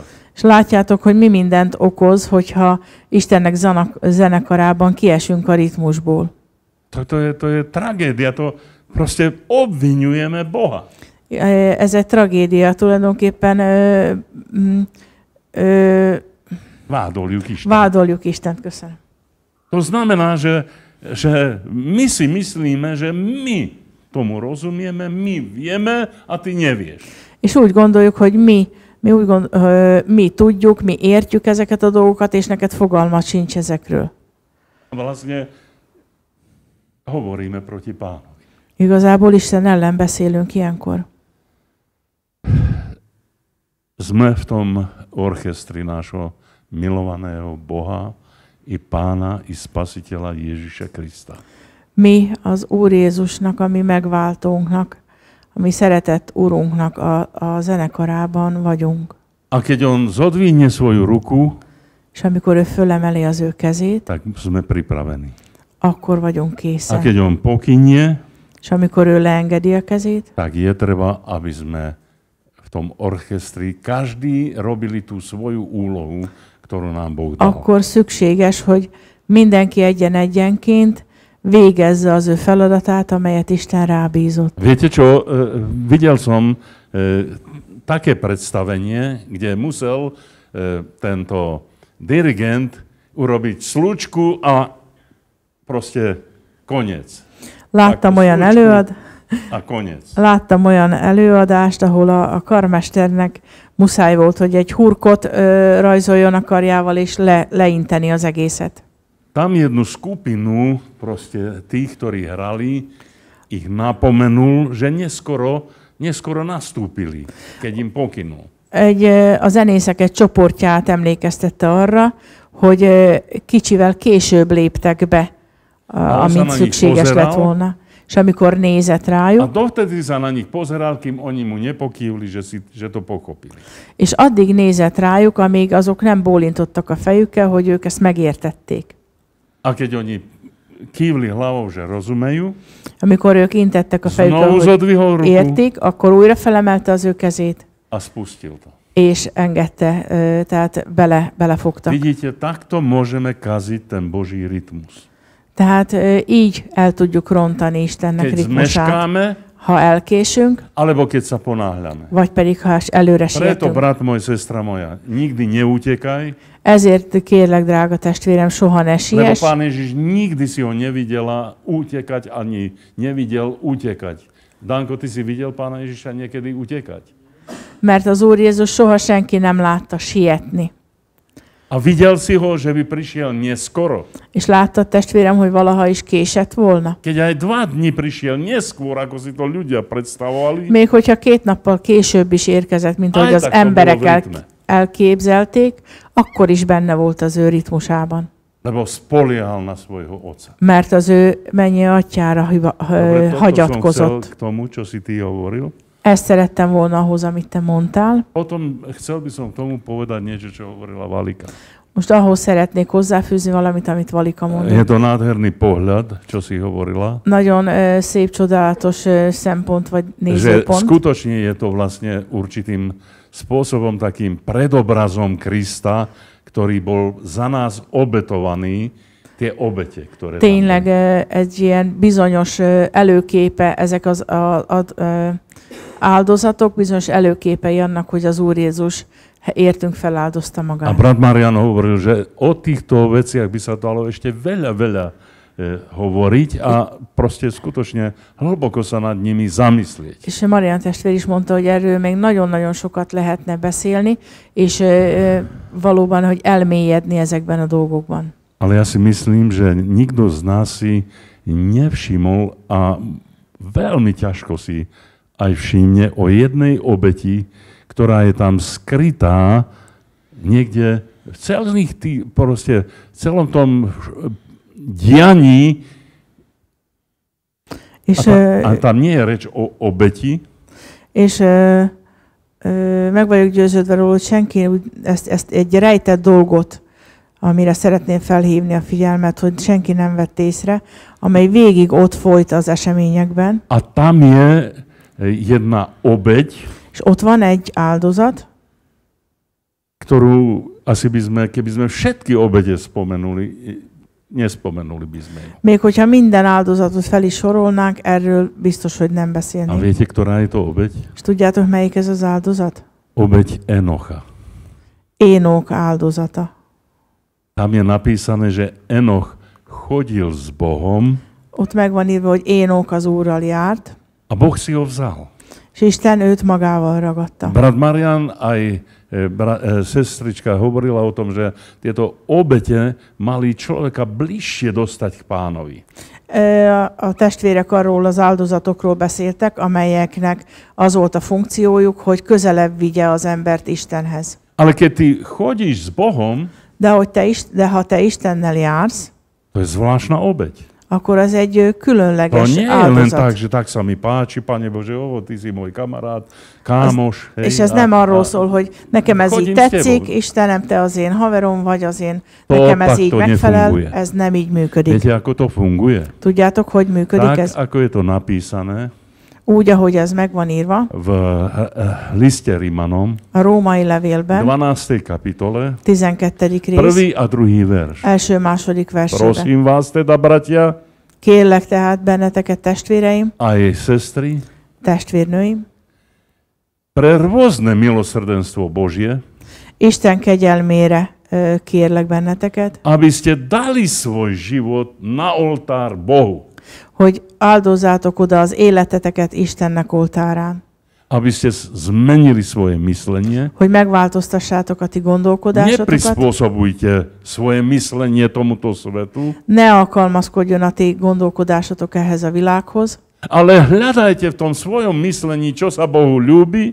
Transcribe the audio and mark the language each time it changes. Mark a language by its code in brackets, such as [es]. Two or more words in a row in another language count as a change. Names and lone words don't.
[hu] És látjátok, hogy mi mindent okoz, hogyha Istennek zenekarában kiesünk a ritmusból. [sk] To je tragédia, to proste obviňujeme Boha. [hu] Ez egy tragédia, tulajdonképpen vádoljuk Istent. Köszönöm. [sk] To znamená, že my si myslíme, že my tomu rozumieme, my vieme a ty nevieš. [hu] És úgy gondoljuk, hogy mi tudjuk, mi értjük ezeket a dolgokat, és neked fogalmat sincs ezekről. [sk] Vlastne hovoríme proti Pánovi. [hu] Igazából Isten ellen beszélünk ilyenkor. [sk] Sme v tom orchestri nášho milovaného Boha i Pána, i Spasiteľa Ježiša Krista. [hu] Mi az Úr Jézusnak, a mi megváltónknak, a mi szeretett Urunknak a zenekarában vagyunk. [sk] A keď on zodvihne svoju ruku, [hu] és amikor ő fölemeli az ő kezét, [sk] tak sme pripravení. [hu] akkor vagyunk [sk] A [hu] készen. [sk] keď on pokynie, [hu] És amikor ő leengedi a kezét, [sk] tak je treba, aby sme v tom orchestri každý robili tú svoju úlohu, ktorú nám Boh dal. [hu] akkor szükséges, hogy mindenki egyenként végezze az ő feladatát, amelyet Isten rábízott. [sk] Viete čo, videl som také predstavenie, kde musel tento dirigent urobiť slučku a proste koniec. [hu] Láttam olyan előadást, ahol a karmesternek muszáj volt, hogy egy hurkot rajzoljon a karjával, és leinteni az egészet. [sk] Tam jednu skupinu proste tých, ktorí hrali, ich napomenul, že neskoro nastúpili, keď im pokynul. [hu] A zenészek egy csoportját emlékeztette arra, hogy kicsivel később léptek be, amit szükséges lett volna. És amikor nézett [sk] A [hu] rájuk, [sk] dovtedy sa na nich pozeral, kým oni mu nepokývli, že to pochopili. [hu] és addig nézett rájuk, amíg azok nem bólintottak a fejükkel, hogy ők ezt megértették. [sk] A keď oni kývli hlavou, že rozumejú, [hu] Amikor ők intettek a fejükkel, [sk] znovu [hu] hogy [sk] zodvihol ruku [hu] értik, akkor újra felemelte az ő kezét, [sk] a spustil to. [hu] és engedte, tehát belefogtak. [sk] Vidíte, takto môžeme kaziť ten Boží rytmus. [hu] Tehát így el tudjuk rontani Istennek [sk] Keď [hu] ritmusát, [sk] zmeškáme, [hu] ha elkésünk, [sk] alebo keď sa ponáhľame. [hu] vagy pedig ha előre [sk] Preto, [hu] sietünk. [sk] brat môj, sestra moja, nikdy neutekaj, [hu] Ezért kérlek, drága testvérem, soha ne [sk] lebo [hu] siess, [sk] Pán Ježiš nikdy si ho nevidela utekať, ani nevidel utekať. Danko, ty si videl Pána Ježiša niekedy utekať? [hu] mert az Úr Jézus soha senki nem látta sietni. [sk] A videl si ho, že by prišiel neskoro. [hu] És láttad, testvérem, hogy valaha is késett volna? [sk] Keď aj 2 dni prišiel neskôr, ako si to ľudia predstavovali, [hu] Még hogyha 2 nappal később is érkezett, mint ahogy az [sk] tak to [hu] emberek [sk] bolo v rytme. [hu] elképzelték, akkor is benne volt az ő ritmusában. [sk] Lebo spoliehal na svojho otca. [hu] Mert az ő mennyi atyára [sk] Dobre, toto som chcel [hu] hagyatkozott. [sk] k tomu, čo si ty hovoril. [hu] Ezt szerettem volna ahhoz, amit te mondtál. [sk] Potom chcel by som k tomu povedať niečo, čo hovorila Valika. [hu] Most ahhoz szeretnék hozzáfűzni valamit, amit Valika [sk] Je [hu] mondott. [sk] to nádherný pohľad, čo si hovorila. [hu] Nagyon szép, csodálatos szempont vagy [sk] Že [hu] nézőpont. [sk] skutočne je to vlastne určitým spôsobom takým predobrazom Krista, ktorý bol za nás obetovaný tie obete, ktoré [hu] tényleg [sk] tam boli. [hu] egy ilyen bizonyos előképe, ezek az áldozatok, bizonyos előképei annak, hogy az Úr Jézus értünk feláldozta [sk] A [hu] magát. [sk] brat Marian hovoril, že o týchto veciach by sa dalo ešte veľa hovoriť a proste skutočne hlboko sa nad nimi zamyslieť. [hu] És Marian testvér is mondta, hogy erről még nagyon-nagyon sokat lehetne beszélni, és valóban, hogy elmélyedni ezekben a dolgokban. [sk] Ale ja si myslím, že nikto z nás si nevšimol a veľmi ťažko si aj všimne o jednej obeti, ktorá je tam skrytá niekde v celom tom dianí. [hu] És, [sk] a tam nie je reč o obeti. [hu] És meg vagyok győződve róla, hogy senki ezt egy rejtett dolgot, amire szeretném felhívni a figyelmet, hogy senki nem vett észre, amely végig ott folyt az eseményekben. [sk] A tam je jedna obeť, [hu] és ott van egy áldozat, [sk] ktorú asi keby sme všetky obete spomenuli, nespomenuli by sme. [hu] Még hogyha minden áldozatot fel is sorolnánk, erről biztos, hogy nem [sk] A [hu] beszélnénk. [sk] viete, ktorá je to obeť? [hu] És tudjátok, melyik ez az áldozat? [sk] Obeť Enocha. [hu] Énok áldozata. [sk] Tam je napísané, že Enoch chodil s Bohom [hu] Ott meg van írva, hogy Énok az Úrral járt, [sk] a Boh si ho vzal. [hu] és Isten őt magával ragadta. [sk] Brat Marian aj sestrička hovorila o tom, že tieto obete mali človeka bližšie dostať k Pánovi. [hu] A testvérek arról az áldozatokról beszéltek, amelyeknek az volt a funkciójuk, hogy közelebb vigye az embert Istenhez. [sk] Ale keď ty chodíš s Bohom, [hu] De ha te Istennel jársz, [sk] to je zvláštna obeť. [hu] akkor az egy [sk] To [hu] különleges [sk] nie je len tak, [hu] áldozat. [sk] že tak sa mi páči, Pane Bože, ty si môj kamarát, kámoš. [hu] És ez nem arról szól, hogy nekem ez így [sk] Chodím s [hu] tetszik, [sk] tebou. [hu] Istenem, te az én haverom vagy, [sk] To [hu] nekem ez így [sk] takto [hu] megfelel, [sk] nefunguje. [hu] ez nem így működik. [sk] Viete, ako to funguje? [hu] Tudjátok, hogy működik [sk] Tak, [hu] ez? [sk] ako je to napísané [hu] Úgy, ahogy ez meg van írva, [sk] v liste Rimanom, [hu] a római levélben, [sk] 12. kapitole, [hu] 12. rész, [sk] prvý a druhý verš. [hu] első-második versében. [sk] Prosím vás teda, bratia, [hu] Kérlek tehát benneteket, testvéreim, [sk] aj sestry, [hu] testvérnőim, [sk] pre rôzne milosrdenstvo Božie, [hu] Isten kegyelmére kérlek benneteket, [sk] aby ste dali svoj život na oltár Bohu. [hu] hogy áldozzátok oda az életeteket Istennek oltárán, [sk] Aby ste zmenili svoje myslenie. [hu] hogy megváltoztassátok a ti gondolkodásotokat, [sk] Neprispôsobujte svoje myslenie tomuto svetu, [hu] ne alkalmazkodjon a ti gondolkodásotok ehhez a világhoz, [sk] ale hľadajte v tom svojom myslení, čo sa Bohu ľúbi,